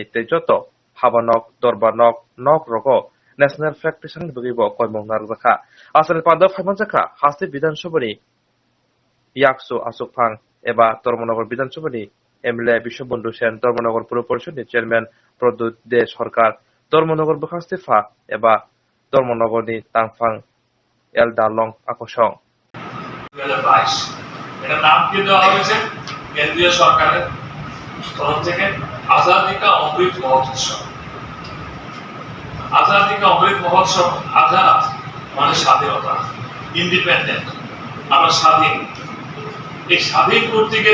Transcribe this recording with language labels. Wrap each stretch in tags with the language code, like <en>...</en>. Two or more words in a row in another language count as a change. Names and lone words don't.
<trp>तै जत हाबानक दरबानक नक रगो</trp> <en>national flag</en> <trp>टिसाननि बुगैबो कयमं नारजाखा आसालनि पान्दा फायमानजाखा हास्ति विधानसभानि याकसु आसुकफां एबा धर्मनगर विधानसभानि एमएलए विश्वबन्धु सेन धर्मनगर पुर परिषदनि चेयरमैन प्रद्युत दे सरकार धर्मनगर बखास्तिफा एबा धर्मनगरनि तांफां एल दालं আকর্ষণ</trp> <bn>2022 এটার নাম কি দেওয়া হয়েছে কেন্দ্রীয় সরকারের তরফ থেকে আজাদি কা অমৃত মহোৎসব আজাদি কা অমৃত মহোৎসব আজাদ মানে স্বাধীনতা ইন্ডিপেন্ডেন্ট আমরা স্বাধীন এই স্বাধীন করতে গিয়ে</bn>